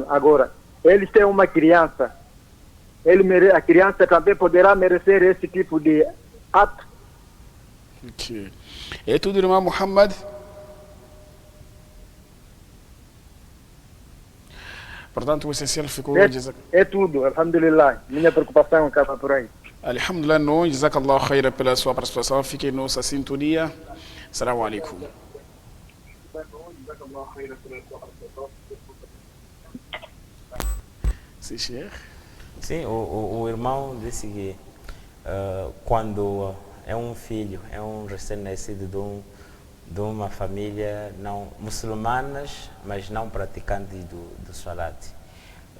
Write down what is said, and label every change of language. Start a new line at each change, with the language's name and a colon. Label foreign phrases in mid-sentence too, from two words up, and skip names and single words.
Portuguese: Agora, eles têm uma criança. A criança também poderá merecer esse tipo de ato. Ok. É tudo, irmão Mohamed? Portanto, o essencial ficou... É tudo, alhamdulillah. Minha preocupação acaba por aí. Alhamdulillah, não.
Arabic: جزاك الله خيرا
Portuguese: pela sua participação. Fique em nossa sintonia.
Arabic: السلام عليكم.
Portuguese: Sim, Sheikh? Sim, o irmão disse que quando é um filho, é um recém-nascido de uma família não muçulmanas, mas não praticantes do salat.